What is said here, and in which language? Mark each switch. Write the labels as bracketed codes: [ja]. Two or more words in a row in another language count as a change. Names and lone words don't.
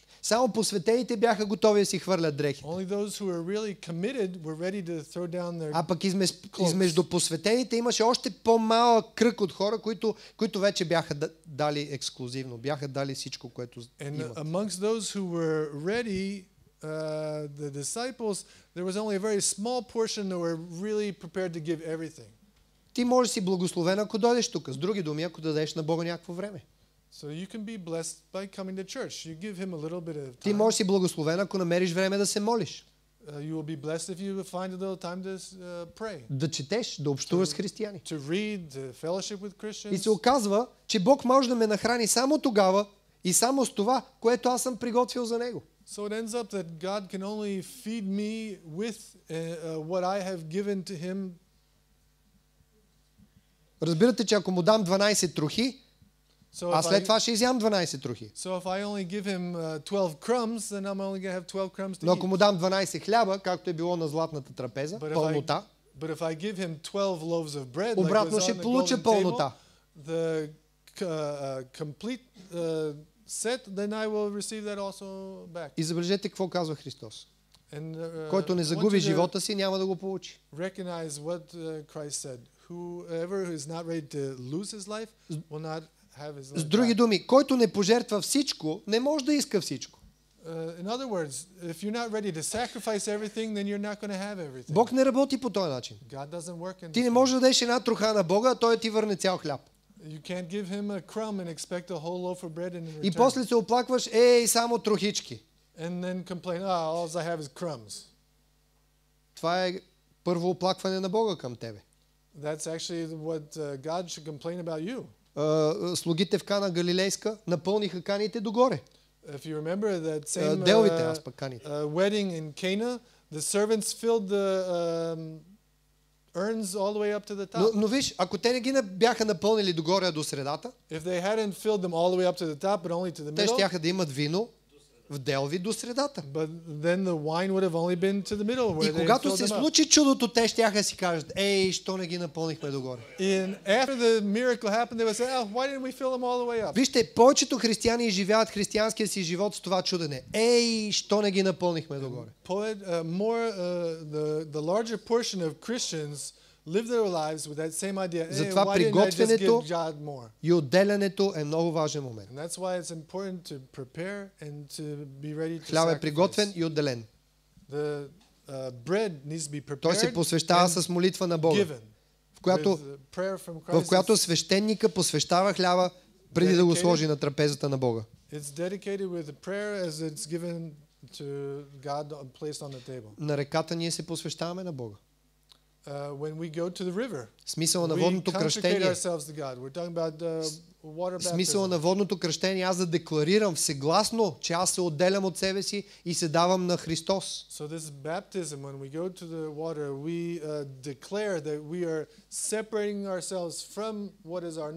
[bg] Само посветените бяха готови да си хвърлят дрехи. [en] Only those who were really committed were ready to throw down their. [bg] А пък измежду посветените имаше още по-малък кръг от хора, които вече бяха дали ексклюзивно, бяха дали всичко, което [en] And [bg] имат. [en] amongst those who were ready, the disciples, there was only a very small portion that were really prepared to give everything. [bg] Ти можеш си благословен, ако дойдеш тук. С други думи, ако дадеш на Бога някакво време. [en] So you can be blessed by coming to church. You give him a little bit of time. [bg] Ти можеш си благословен, ако намериш време да се молиш. [en] You will be blessed if you find a little time to pray. [bg] Да четеш, да общуваш с християни. [en] To read, to fellowship with Christians. [bg] И се оказва, че Бог може да ме нахрани само тогава и само с това, което аз съм приготвил за Него. [en] So it ends up that God can only feed me with what I have given to him. [bg] Разбирате, че ако му дам 12 трохи, аз след това ще изям 12 трохи. [en] So if I only give him 12 crumbs, then I'm only going to have 12 crumbs to [bg] Но ако [en] eat. [bg] му дам 12 хляба, както е било на златната трапеза, пълнота, [en] But if I give him 12 loaves of bread, like [bg] обратно [en] was [bg] ще [en] on the [bg] получа [en] golden [bg] пълнота. [en] table, the complete set, then I will receive that also back. [bg] И забележете какво казва Христос. [en] And [bg] Който не [en] I want [bg] загуби [en] you to [bg] живота си, няма да го получи. [en] recognize what Christ said. Whoever is not ready to lose his life will not have his life [bg] С други [en] back. [bg] думи, който не пожертва всичко, не може да иска всичко. [en] In other words, if you're not ready to sacrifice everything, then you're not going to have everything. [bg] Бог не работи по този начин. [en] God doesn't work in [bg] Ти [en] this [bg] не [en] way. [bg] можеш да дадеш една троха на Бога, а Той ти върне цял хляб. [en] You can't give him a crumb and expect a whole loaf of bread in return. [bg] И после се оплакваш, само трохички. [en] And then complain, all I have is crumbs. [bg] Това е първо оплакване на Бога към тебе. [en] That's actually what God should complain about you. [bg] Слугите в Кана Галилейска напълниха каните догоре. [en] If you remember that same [bg] Делвите, аз пък каните. [en] wedding in Cana, the servants filled the urns all the way up to the top. [bg] Но виж, ако те не ги бяха напълнили догоре до средата, [en] If they hadn't filled them all the way up to the top, but only to the [bg] те [en] middle, [bg] щяха да имат вино в делви до средата. [en] but then the wine would have only been to the middle where [bg] И [en] they [bg] когато [en] filled [bg] се [en] them up. [bg] случи чудото, те щяха си кажат, що не ги напълнихме догоре. [en] And after the miracle happened, they would say, why didn't we fill them all the way up? [bg] Вижте, повечето християни изживяват християнския си живот с това чудене. Що не ги напълнихме догоре. [en] The larger portion of Christians live their lives with that same idea. [bg] Затова [en] Why didn't I just give [bg] приготвянето [en] God more? [bg] и отделянето е много важен момент. [en] And that's why it's important to prepare and to be ready to [bg] Хлябът е [en] sacrifice. [bg] приготвен и отделен. [en] The bread needs to be prepared [bg] Той се посвещава [en] and [bg] с молитва на Бога, [en] given [bg] в която, [en] with prayer from [bg] в [en] Christ. [bg] която свещеника посвещава хляба преди да го сложи на трапезата на Бога. [en] It's dedicated with a prayer as it's given to God placed on the table. [bg] На реката ние се посвещаваме на Бога. [en] When we go to the river, [bg] Смисъла на [en] we [bg] водното [en] consecrate [bg] кръщение. [en] ourselves to God. We're talking about water [bg] Смисъла [en] baptism. [bg] на водното кръщение аз да декларирам всегласно, че аз се отделям от себе си и се давам на Христос. [en] So this baptism, when we go to the water, we declare that we are separating ourselves from what is our